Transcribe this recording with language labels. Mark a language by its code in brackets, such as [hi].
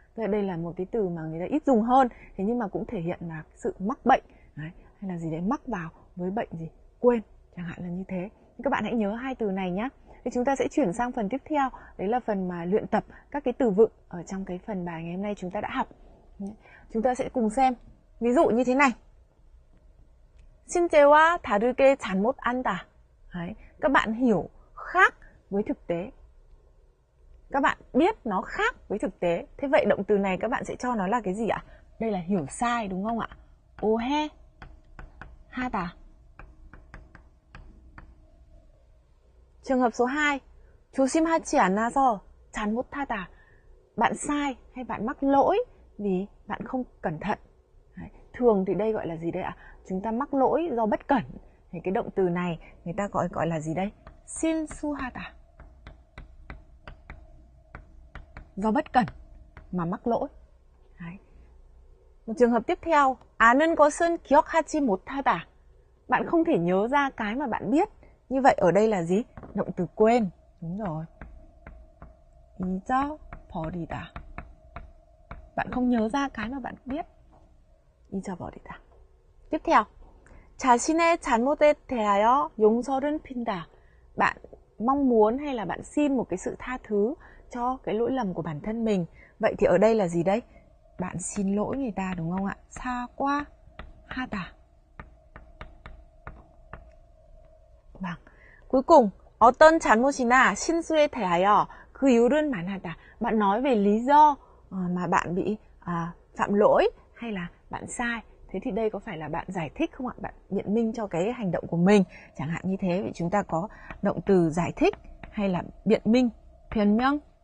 [vi] Đây là một cái từ mà người ta ít dùng hơn, thế nhưng mà cũng thể hiện là sự mắc bệnh. Đấy, hay là gì đấy, mắc vào với bệnh gì? Quên, chẳng hạn là như thế. Các bạn hãy nhớ hai từ này nhé. Thì chúng ta sẽ chuyển sang phần tiếp theo, đấy là phần mà luyện tập các cái từ vựng ở trong cái phần bài ngày hôm nay chúng ta đã học. Chúng ta sẽ cùng xem. Ví dụ như thế này. [ko] 실제와 다르게 잘못한다. [vi] Đấy, các bạn hiểu khác với thực tế. Các bạn biết nó khác với thực tế. Thế vậy động từ này các bạn sẽ cho nó là cái gì ạ? Đây là hiểu sai, đúng không ạ? [ko] 오해 하다. [vi] Trường hợp số 2. [ko] 조심하지 않아서 잘못하다. [vi] Bạn sai hay bạn mắc lỗi vì bạn không cẩn thận. Đấy. Thường thì đây gọi là gì đây ạ? Chúng ta mắc lỗi do bất cẩn. Thì cái động từ này người ta gọi là gì đây? [ko] 실수하다. [vi] Do bất cẩn mà mắc lỗi. Đấy. Một trường hợp tiếp theo. [ko] 아는 것은 기억하지 못하다. [vi] Bạn không thể nhớ ra cái mà bạn biết. Như vậy ở đây là gì? Động từ quên. Đúng rồi. 잊어버리다. Bạn không nhớ ra cái mà bạn biết. 잊어버리다. Tiếp theo. [ko] 자신의 잘못에 대하여 용서를 핀다. [vi] Bạn mong muốn hay là bạn xin một cái sự tha thứ cho cái lỗi lầm của bản thân mình. Vậy thì ở đây là gì đấy? Bạn xin lỗi người ta, đúng không ạ? [ko] 사과하다. [vi] Vâng. Cuối cùng, [ko] 어떤 잘못이나 실수에 대하여 그 이유는 말하다. [vi] Bạn nói về lý do mà bạn bị phạm lỗi hay là bạn sai. Thế thì đây có phải là bạn giải thích không ạ? Bạn biện minh cho cái hành động của mình. Chẳng hạn như thế, vậy chúng ta có động từ giải thích hay là biện minh. [ko] 변명하다.